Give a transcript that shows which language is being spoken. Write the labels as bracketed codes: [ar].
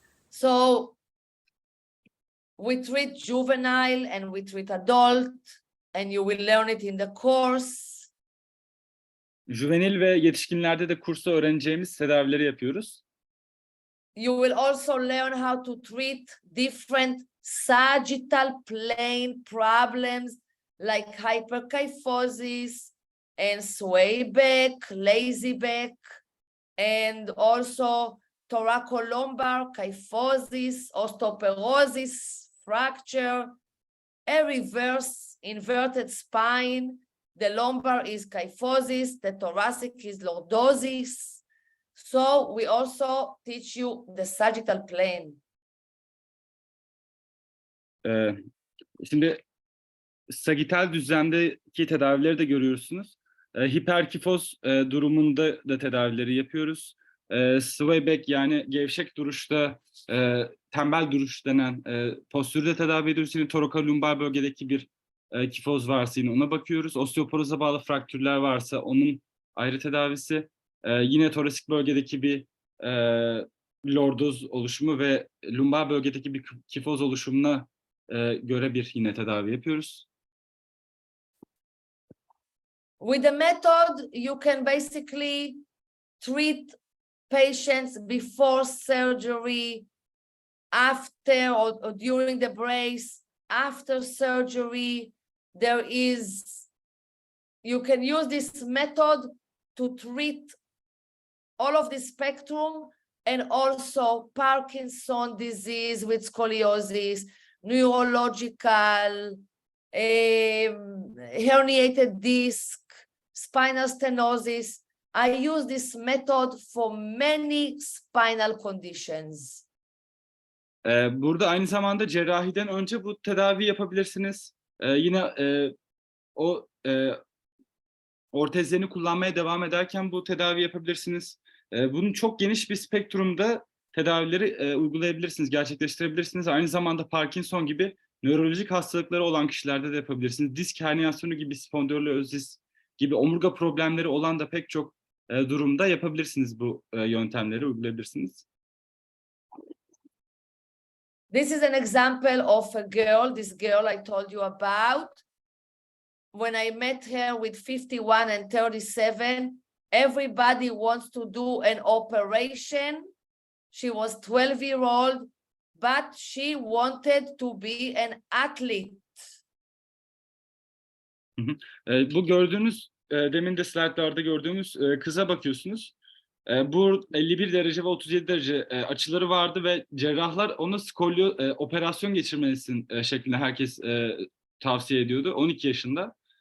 [en] So we treat juvenile and we treat adult, and you will learn it in the course. [tr] Juvenil ve yetişkinlerde de kursta öğreneceğimiz tedavileri yapıyoruz. [en] You will also learn how to treat different sagittal plane problems like hyperkyphosis and sway back, lazy back, and also thoracolumbar kyphosis, osteoporosis, fracture, a reverse inverted spine. The lumbar is kyphosis, the thoracic is lordosis. So we also teach you the sagittal plane. [tr] Şimdi sagital düzlemdeki tedavileri de görüyorsunuz. Hiperkifoz durumunda da tedavileri yapıyoruz. Sway back yani gevşek duruşta, tembel duruş denen postürde tedavi ediyoruz. Yine thoracolumbar bölgedeki bir kifoz varsa yine ona bakıyoruz. Osteoporoza bağlı fraktürler varsa onun ayrı tedavisi. Yine torasik bölgedeki bir lordoz oluşumu ve lumbar bölgedeki bir kifoz oluşumuna göre bir yine tedavi yapıyoruz. [en] With the method, you can basically treat patients before surgery, after or during the brace, after surgery. You can use this method to treat all of the spectrum, and also Parkinson's disease with scoliosis, neurological, herniated disc, spinal stenosis. I use this method for many spinal conditions. [tr] Burada aynı zamanda cerrahiden önce bu tedavi yapabilirsiniz. Yine o ortezlerini kullanmaya devam ederken bu tedavi yapabilirsiniz. Bunun çok geniş bir spektrumda tedavileri uygulayabilirsiniz, gerçekleştirebilirsiniz. Aynı zamanda Parkinson gibi nörolojik hastalıkları olan kişilerde de yapabilirsiniz. Disk herniyasyonu gibi, spondilozis gibi omurga problemleri olan da pek çok durumda yapabilirsiniz bu yöntemleri, uygulayabilirsiniz. [en] This is an example of a girl, this girl I told you about. When I met her with 51 and 37, everybody wants to do an operation. She was 12-year-old, but she wanted to be an athlete. [tr] Bu gördüğünüz, demin de slaytlarda gördüğümüz kıza bakıyorsunuz. Bu 51 derece ve 37 derece açıları vardı ve cerrahlar ona operasyon geçirmelisin şeklinde herkes tavsiye ediyordu 12 yaşında.